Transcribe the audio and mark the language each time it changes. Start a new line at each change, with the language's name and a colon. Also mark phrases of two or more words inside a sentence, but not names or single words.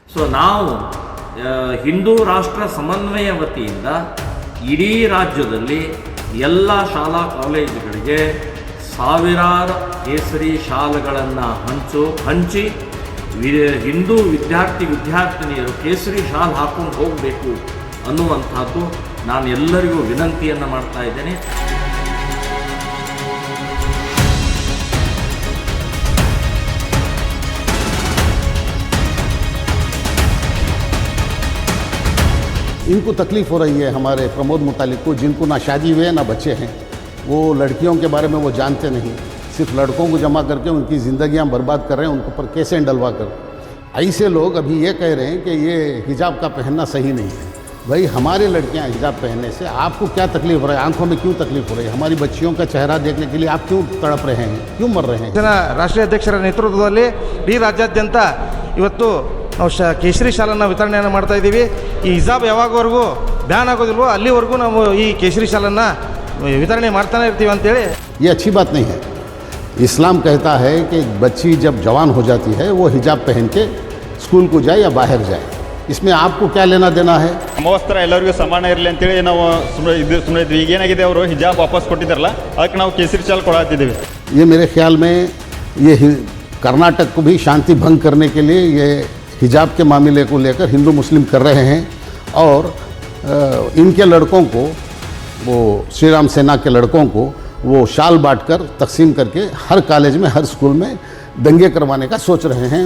Kannada: ಸೊ ನಾವು ಹಿಂದೂ ರಾಷ್ಟ್ರ ಸಮನ್ವಯ ವತಿಯಿಂದ ಇಡೀ ರಾಜ್ಯದಲ್ಲಿ ಎಲ್ಲ ಶಾಲಾ ಕಾಲೇಜುಗಳಿಗೆ ಸಾವಿರಾರು ಕೇಸರಿ ಶಾಲುಗಳನ್ನು ಹಂಚಿ ಹಿಂದೂ ವಿದ್ಯಾರ್ಥಿನಿಯರು ಕೇಸರಿ ಶಾಲ್ ಹಾಕೊಂಡು ಹೋಗಬೇಕು ಅನ್ನುವಂಥದ್ದು ನಾನು ಎಲ್ಲರಿಗೂ ವಿನಂತಿಯನ್ನು ಮಾಡ್ತಾ ಇದ್ದೇನೆ.
Hindi: इनको तकलीफ़ हो रही है हमारे प्रमोद मुतालिक को, जिनको ना शादी हुए ना बच्चे हैं. वो लड़कियों के बारे में वो जानते नहीं, सिर्फ लड़कों को जमा करके उनकी ज़िंदगियां बर्बाद कर रहे हैं, उनके ऊपर केसें डलवा कर. ऐसे लोग अभी ये कह रहे हैं कि ये हिजाब का पहनना सही नहीं है. भाई हमारे लड़कियां हिजाब पहनने से आपको क्या तकलीफ़ हो रही है? आंखों में क्यों तकलीफ़ हो रही है? हमारी बच्चियों का चेहरा देखने के लिए आप क्यों तड़प रहे हैं, क्यों मर रहे हैं?
Kannada: ರಾಷ್ಟ್ರೀಯ ಅಧ್ಯಕ್ಷರ ನೇತೃತ್ವದಲ್ಲಿ ಇಡೀ ರಾಜ್ಯಾದ್ಯಂತ ಇವತ್ತು ನಾವು ಕೇಸರಿ ಶಾಲನ್ನು ವಿತರಣೆಯನ್ನು ಮಾಡ್ತಾ ಇದ್ದೀವಿ. ಈ ಹಿಜಾಬ್ ಯಾವಾಗವರೆಗೂ ಬ್ಯಾನ್ ಆಗೋದಿಲ್ವೋ ಅಲ್ಲಿವರೆಗೂ ನಾವು ಈ ಕೇಸರಿ ಶಾಲನ್ನು ವಿತರಣೆ ಮಾಡ್ತಾನೆ ಇರ್ತೀವಿ ಅಂತೇಳಿ.
Hindi: ये अच्छी बात नहीं है. इस्लाम कहता है कि बच्ची जब जवान हो जाती है वो हिजाब पहन के स्कूल को जाए या बाहर जाए. इसमें आपको क्या लेना देना है?
Kannada: ಸಮವಸ್ತ್ರ ಎಲ್ಲರಿಗೂ ಸಮಾನ ಇರಲಿ ಅಂತೇಳಿ ನಾವು ಸುಮ್ಮನೆ ಇದ್ವಿ. ಈಗ ಏನಾಗಿದೆ, ಅವರು ಹಿಜಾಬ್ ವಾಪಸ್ ಕೊಟ್ಟಿದ್ದಾರಲ್ಲ, ಅದಕ್ಕೆ ನಾವು ಕೇಸರಿ ಶಾಲ್ ಕೊಡಾತಿದ್ದೀವಿ.
Hindi: ये मेरे ख्याल में ये कर्नाटक को भी शांति भंग करने के लिए ये हिजाब के मामले को लेकर हिंदू मुस्लिम कर रहे हैं. और इनके लड़कों को, वो श्री राम सेना के लड़कों को वो शाल बांटकर तकसीम करके हर कॉलेज में, हर स्कूल में दंगे करवाने का सोच रहे हैं.